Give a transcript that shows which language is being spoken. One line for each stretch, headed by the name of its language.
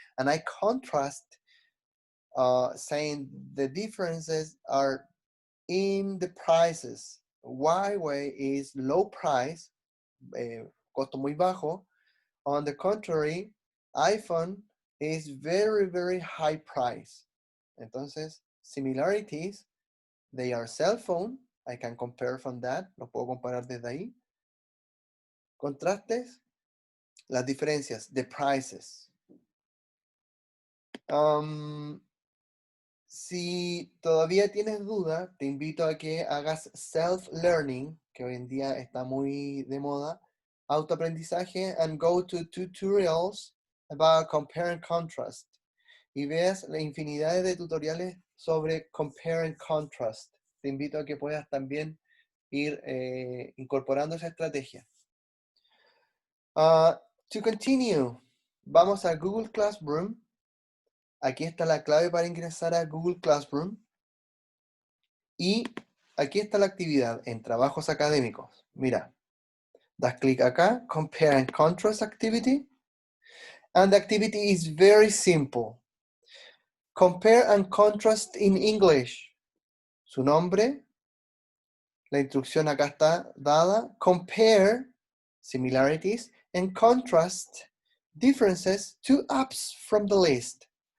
English: And I contrast saying the differences are in the prices. Huawei is low price,
Spanish: costo muy bajo.
English: On the contrary, iPhone is very, very high price.
Spanish: Entonces,
English: similarities, they are cell phone. I can compare from that.
Spanish: Lo puedo comparar desde ahí. Contrastes, las diferencias,
English: the prices.
Spanish: Si todavía tienes duda, te invito a que hagas self-learning, que hoy en día está muy de moda, autoaprendizaje,
English: and go to tutorials about compare and contrast.
Spanish: Y veas la infinidad de tutoriales sobre compare and contrast. Te invito a que puedas también ir incorporando esa estrategia.
English: To continue,
Spanish: vamos a Google Classroom. Aquí está la clave para ingresar a Google Classroom. Y aquí está la actividad en trabajos académicos. Mira, das clic acá, Compare and Contrast Activity.
English: And the activity is very simple. Compare and contrast in English.
Spanish: Su nombre, la instrucción acá está dada.
English: Compare, similarities, and contrast, differences, to apps from the list.